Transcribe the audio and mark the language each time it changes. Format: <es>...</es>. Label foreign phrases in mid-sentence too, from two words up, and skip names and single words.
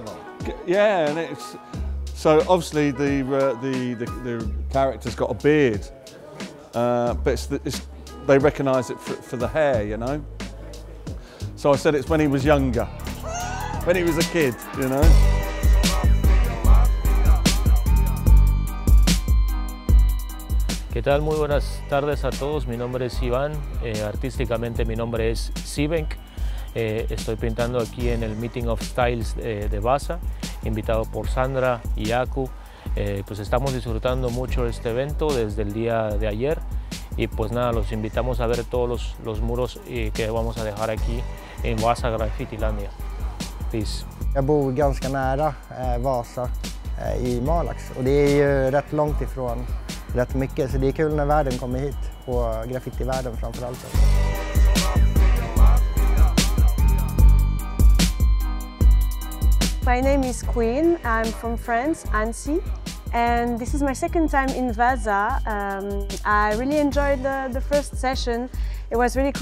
<en>Yeah, and it's so obviously the character's got a beard, but they recognise it for the hair, you know. So I said it's when he was younger, when he was a kid, you know.</en> <es>¿Qué tal? Muy buenas tardes a todos. Mi nombre es Iván, artísticamente mi nombre es Sivenk. Estoy pintando aquí en el Meeting of Styles de Vaasa, invitado por Sandra y Aku. Pues estamos disfrutando mucho este evento desde el día de ayer Y pues nada, los invitamos a ver todos los muros que vamos a dejar aquí en Vasa Graffitilandia. Peace.</es> <sv>Jag bor ganska nära Vasa i Malax och det är ju rätt långt ifrån rätt mycket, så det är kul när världen kommer hit, och graffitivärlden framförallt.</sv> <en>My name is Queen. I'm from France, Annecy, and this is my second time in Vasa. I really enjoyed the first session. It was really cool.</en>